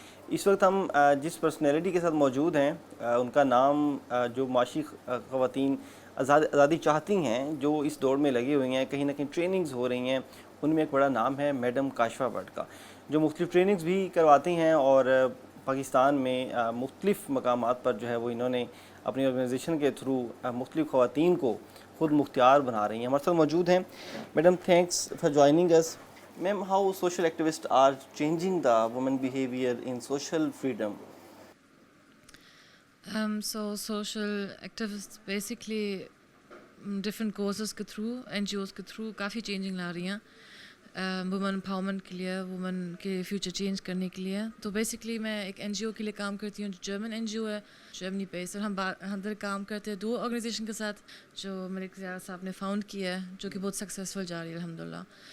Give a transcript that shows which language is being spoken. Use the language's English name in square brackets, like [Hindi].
[Urdu] اس وقت ہم جس پرسنالٹی کے ساتھ موجود ہیں ان کا نام جو معاشی خواتین آزادی چاہتی ہیں، جو اس دوڑ میں لگی ہوئی ہیں، کہیں نہ کہیں ٹریننگز ہو رہی ہیں، ان میں ایک بڑا نام ہے میڈم کاشفہ بٹ کا، جو مختلف ٹریننگز بھی کرواتی ہیں اور پاکستان میں مختلف مقامات پر جو ہے وہ انہوں نے اپنی آرگنائزیشن کے تھرو مختلف خواتین کو خود مختار بنا رہی ہیں. ہمارے ساتھ موجود ہیں madam. [English] Thanks for joining us. Ma'am, how social activists are changing the women behavior in social freedom? [Urdu] So social activists basically different causes کے through NGOs کے through کافی چینجنگ لا رہی ہیں وومن امپاورمنٹ کے لیے، وومن کے فیوچر چینج کرنے کے لیے. تو بیسکلی میں ایک NGO کے لیے کام کرتی ہوں جو جرمن NGO ہے، جرمنی بیس، اور ہم ادھر کام کرتے ہیں 2 آرگنائزیشن کے ساتھ جو ملک زیاد صاحب نے فاؤنڈ کیا ہے، جو کہ بہت سکسیزفل جا رہی ہے الحمدللہ.